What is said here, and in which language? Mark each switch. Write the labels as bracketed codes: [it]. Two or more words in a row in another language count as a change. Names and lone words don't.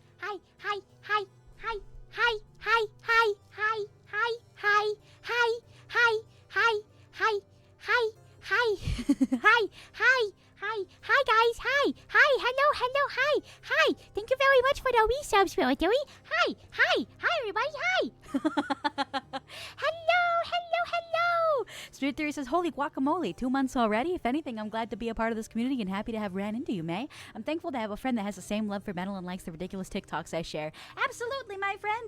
[en] hi, hi, hi, hi, hi, hi, hi, hi, hi, hi, hi, hi, hi, hi, hi, hi, hi, hi, hi, hi guys, hi, hello, hi. Thank you very much for the resubs, Spiritory. Hi, everybody, hi. Hello. Spirit Theory says, holy guacamole, 2 months already. If anything, I'm glad to be a part of this community and happy to have ran into you, May. I'm thankful to have a friend that has the same love for metal and likes the ridiculous TikToks I share. Absolutely, my friend.